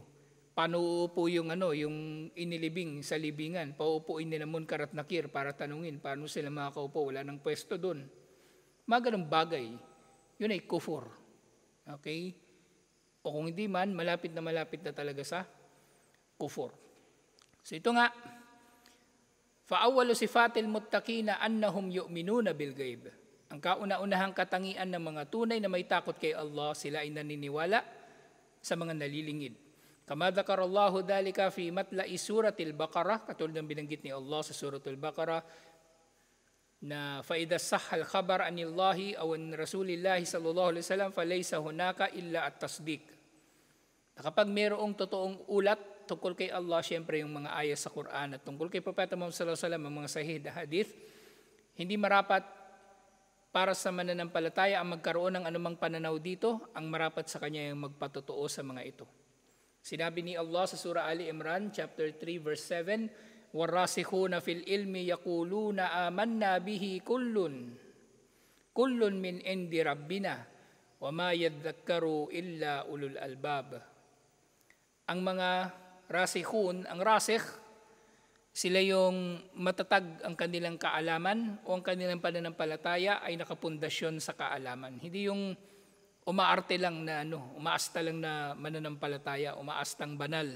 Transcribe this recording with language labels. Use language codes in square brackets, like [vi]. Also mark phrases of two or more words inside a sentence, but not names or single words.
[tl] Paano uupo yung yung inilibing sa libingan? Pauupuin nila Munkar at Nakir para tanungin, paano sila makakaupo? Wala nang pwesto doon. Mga ganong bagay, yun ay kufur. Okay? O kung hindi man, malapit na talaga sa kufur. So ito nga, [ar] فَأَوَّلُ صِفَاتِ الْمُتَّقِينَ أَنَّهُمْ يُؤْمِنُونَ بِالْغَيْبِ. [tl] Ang kauna-unahang katangian ng mga tunay na may takot kay Allah, sila ay naniniwala sa mga nalilingid. [ar] كما ذكر الله ذلك في مطلع سورة البقرة, [tl] katulad ng binanggit ni Allah sa suratul Baqarah, na [ar] فَإِذَا صَحَّ الْخَبَرَ عَنِ اللَّهِ أَوْ عَنْ رَسُولِ اللَّهِ صَلَّى اللَّهُ عَلَيْهِ وسلم فَلَيْسَ هُنَاكَ إِلَّا التَّصْدِيقُ. [tl] Kapag mayroong totoong ulat tungkol kay Allah, siyempre yung mga ayat sa Quran at tungkol kay Propeta Muhammad [ar] صلى الله عليه وسلم, [tl] ang mga sahih na hadith, hindi marapat para sa mananampalataya ang magkaroon ng anumang pananaw dito. Ang marapat sa kanya yung magpatotoo sa mga ito. Sinabi ni Allah sa Surah Ali Imran, [en] chapter 3, verse 7, [ar] وَالرَّاسِخُونَ فِي الْإِلْمِ يَقُولُونَ آمَنَّا بِهِ كُلٌّ مِّنْ عِنْدِ رَبِّنَا وَمَا يَذَّكَّرُ إِلَّا أُولُو الْأَلْبَابِ. [tl] Ang mga rasikhun, ang rasikh, sila yung matatag ang kanilang kaalaman o ang kanilang pananampalataya ay nakapundasyon sa kaalaman. Hindi yung umaarte lang na umaasta lang na mananampalataya, umaastang banal.